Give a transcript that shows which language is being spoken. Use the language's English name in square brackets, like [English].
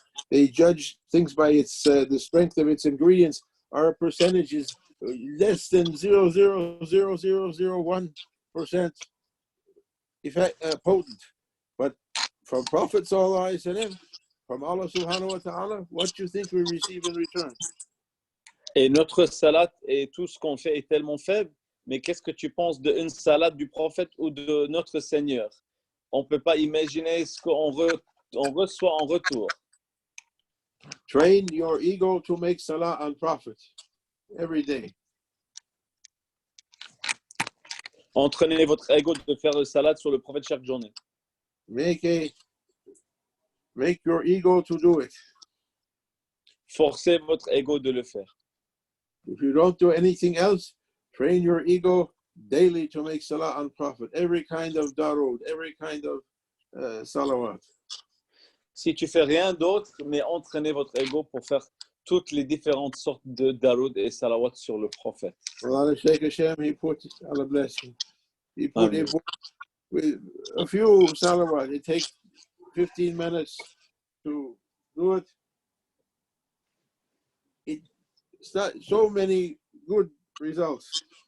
[English] They judge things by the strength of its ingredients. Our percentage is less than 0.00001% potent. But from Prophet sallallahu alaihi wasallam, from Allah subhanahu wa ta'ala, what do you think we receive in return? [French] Et notre salat et tout ce qu'on fait est tellement faible, mais qu'est-ce que tu penses d'une salade du prophète ou de notre Seigneur? On ne peut pas imaginer ce qu'on reçoit en retour. [English] Train your ego to make salah on Prophet every day. [French] Entraînez votre ego de faire le salat sur le prophète chaque journée. [English] Make your ego to do it. [French] Forcez votre ego de le faire. [English] If you don't do anything else, train your ego daily to make salah on Prophet. Every kind of darud, every kind of salawat. [French] Si tu fais rien d'autre, mais entraînez votre ego pour faire toutes les différentes sortes de darud et salawat sur le prophète. [English] Allah Shaykh Hashem, he put, Allah bless him, he put with a few salawat. It takes 15 minutes to do it. It's not so many good results.